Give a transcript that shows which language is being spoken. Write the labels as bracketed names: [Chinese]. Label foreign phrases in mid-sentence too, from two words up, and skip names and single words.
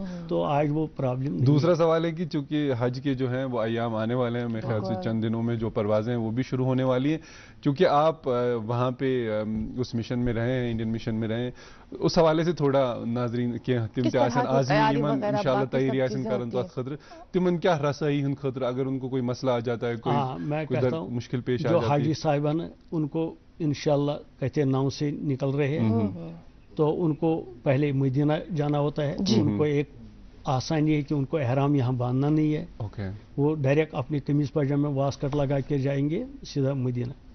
[Urdu] تو آج وہ پرابلم نہیں. دوسرا سوال ہے کہ چونکہ حج کے جو ہیں وہ ایام آنے والے ہیں، میرے خیال سے چند دنوں میں جو پروازیں ہیں وہ بھی شروع ہونے والی ہیں. چونکہ آپ وہاں پہ اس مشن میں رہے ہیں، انڈین مشن میں رہے، اس حوالے سے تھوڑا ناظرین کے [Kashmiri] आसन आज़मी यमन इंशाल्लाह तैयारी आसन करन तो खतर तिमन क्या रसाई हुन खतर [Urdu] اگر ان کو کوئی مسئلہ آ جاتا ہے، کوئی مشکل پیش آ جاتی ہے. جو حاجی صاحبان ہے ان کو ان شاء اللہ کہتے 9 سے نکل رہے ہیں تو ان کو پہلے مدینہ جانا ہوتا ہے. ان کو ایک آسانی ہے کہ ان کو احرام یہاں باندھنا نہیں ہے. وہ ڈائریکٹ اپنی قمیض پاجامے واسکٹ لگا کے جائیں گے سیدھا مدینہ.